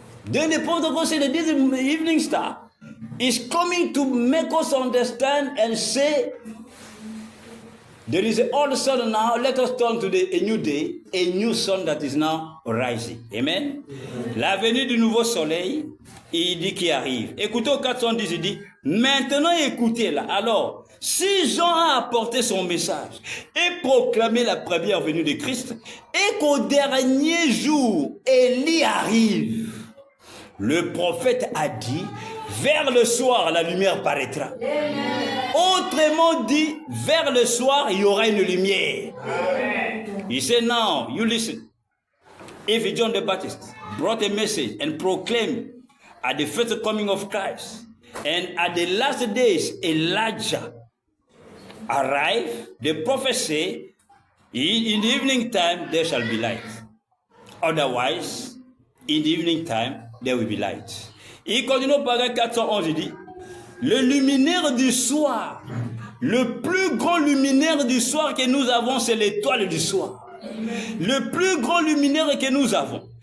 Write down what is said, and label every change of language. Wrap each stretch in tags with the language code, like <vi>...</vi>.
<en>Then the point of God said that this evening star is coming to make us understand and say, there is an old sun now, let us turn to a new day, a new sun that is now rising. Amen.</en> <fr>La venue du nouveau soleil, il dit qu'il arrive. Écoutez au 410, il dit, maintenant écoutez-la. Alors, si Jean a apporté son message et proclamé la première venue de Christ, et qu'au dernier jour, Élie arrive, le prophète a dit, vers le soir, la lumière paraîtra. Autrement dit, vers le soir, il y aura une lumière.</fr> <en>He said, now, you listen. If John the Baptist brought a message and proclaimed at the first coming of Christ, and at the last days, Elijah arrived, the prophet said, in the evening time, there shall be light. Otherwise, in the evening time, there will be light.</en> <fr>Il continue au paragraphe 411, il dit, le luminaire du soir, le plus grand luminaire du soir que nous avons, c'est l'étoile du soir. Le plus grand luminaire que nous avons.</fr>